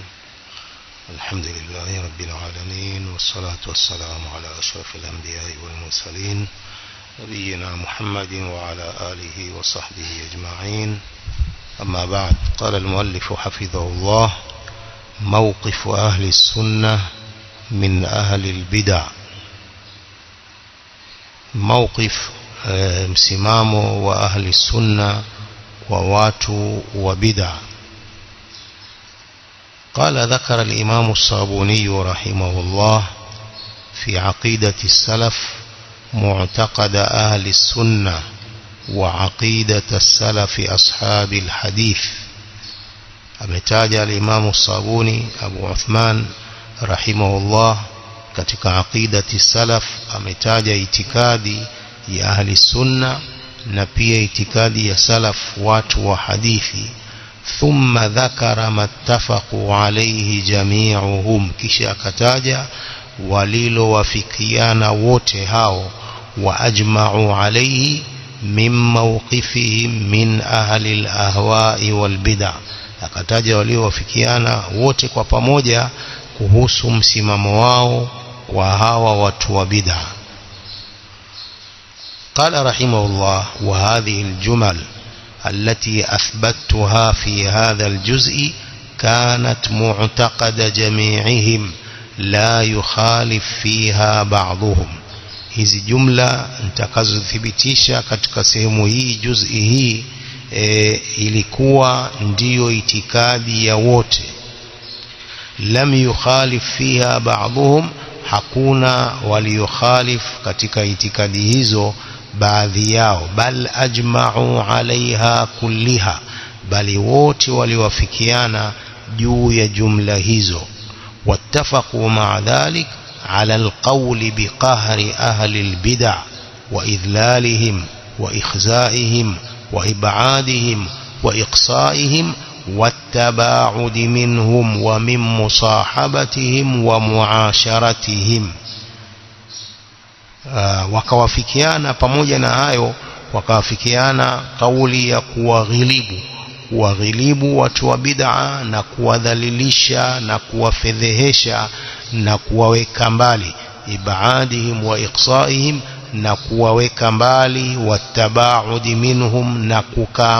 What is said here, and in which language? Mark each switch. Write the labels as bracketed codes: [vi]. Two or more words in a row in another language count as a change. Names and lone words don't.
[ar] الحمد لله رب العالمين، والصلاة والسلام على أشرف الأنبياء والمرسلين نبينا محمد وعلى آله وصحبه أجمعين. أما بعد، قال المؤلف حفظه الله: موقف أهل السنة من أهل البدع. [sw] موقف msimamo wa ahli sunna kwa watu wa bid'a. [ar] قال ذكر الإمام الصابوني رحمه الله في عقيدة السلف معتقد أهل السنة وعقيدة السلف أصحاب الحديث. أمتاج الإمام الصابوني أبو عثمان رحمه الله [sw] katika [ar] عقيدة السلف [sw] ametaja itikadi ya ahli sunna na pia itikadi ya salaf watu wa hadithi. [ar] ثم ذكر ما اتفق عليه جميعهم, [sw] kisha akataja walilowafikiana wote hao, [ar] وأجمعوا عليه من موقفهم من أهل الأهواء والبدع. [sw] Akataja waliowafikiana wote kwa pamoja kuhusu msimamo wao wa hawa watu wa bid'ah. [ar] قال رحمه الله: وهذه الجمل التي أثبتها في هذا الجزء كانت معتقد جميعهم لا يخالف فيها بعضهم. [sw] hizi jumla nitakazothibitisha katika sehemu hii juz'i hii ilikuwa ndiyo itikadi ya wote. [ar] لم يخالف فيها بعضهم, [sw] hakuna waliokhalif katika itikadi hizo baadhi yao. [ar] بل أجمعوا عليها كلها, [sw] bali wote waliwafikiana juu ya jumla hizo. [ar] واتفقوا مع ذلك على القول بقهر أهل البدع وإذلالهم وإخزائهم وإبعادهم وإقصائهم والتباعد منهم ومن مصاحبتهم ومعاشرتهم. [sw] wakawafikiana pamoja na hayo, wakawafikiana kauli ya kuwaghilibu watu wa bid'a na kuwadhalilisha na kuwafedhehesha na kuwaweka mbali, [ar] إبعادهم وإقصائهم, [sw] na kuwaweka mbali, [ar] والتباعد منهم, [sw] na kukaa